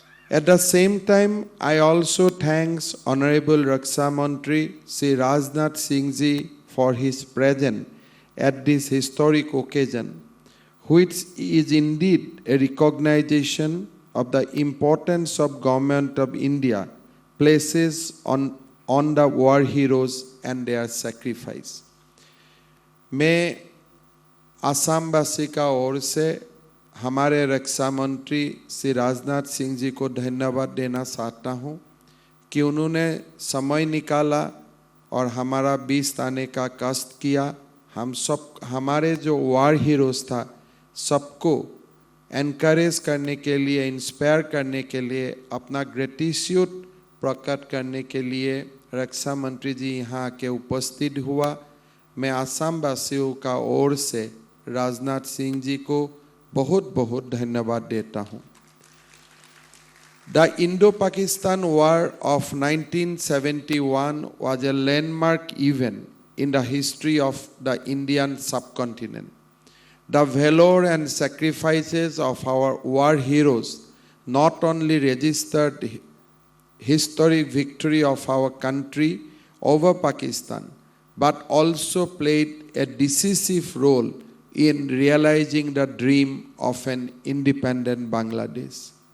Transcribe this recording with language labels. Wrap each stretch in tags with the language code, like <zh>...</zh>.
<en>At the same time, I also thank Honorable Raksha Mantri Sri Rajnath Singh Ji for his presence at this historic occasion, which is indeed a recognition of the importance of Government of India places on the war heroes and their sacrifice.</en> <hi>मैं असमवासी का ओर से हमारे रक्षा मंत्री श्री राजनाथ सिंह जी को धन्यवाद देना चाहता हूं कि उन्होंने समय निकाला और हमारा बीच आने का कष्ट किया। हम सब हमारे जो वार हीरोज था सबको एनकरेज करने के लिए, इंस्पायर करने के लिए, अपना ग्रेटिट्यूड प्रकट करने के लिए रक्षा मंत्री जी यहाँ आके उपस्थित हुआ। मैं असम वासियों का ओर से राजनाथ सिंह जी को बहुत बहुत धन्यवाद देता हूँ।</hi> <en>The Indo-Pakistan War of 1971 was a landmark event in the history of the Indian subcontinent. The valor and sacrifices of our war heroes not only registered historic victory of our country over Pakistan, but also played a decisive role in realizing the dream of an independent Bangladesh.</en>